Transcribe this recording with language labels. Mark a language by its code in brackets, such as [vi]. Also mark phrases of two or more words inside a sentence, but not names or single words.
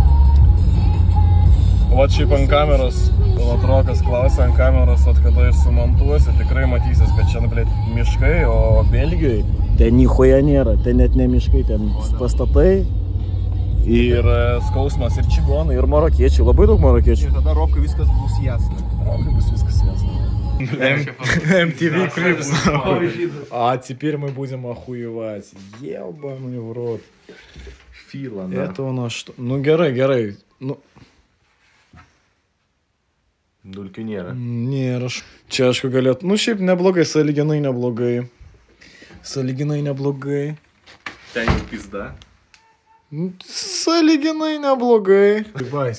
[lt] Va šiaip ant kameros, Latrokas klausė ant kameros, at kada jis sumontuosi, tikrai matysis, kad čia, blėt, miškai, o Belgijoje ten nichuja nėra, ten net ne miškai, ten pastatai. Ir skausmas, ir čigonai, ir marokiečiai, labai daug marokiečių. Ir tada Rokui viskas bus jasna. Rokui bus viskas jasna. MTV Crips. [ru] А теперь мы будем охуевать. Ебаный в рот. Фила, да. Это у нас что? Ну, [lt] gerai. Nu. Dulkių nėra. Nėra. Čia, aišku, galėtų. Nu, šiaip neblogai, sąlyginai neblogai. Sąlyginai neblogai. Ten jau pizda. Sąlyginai neblogai. Jebais.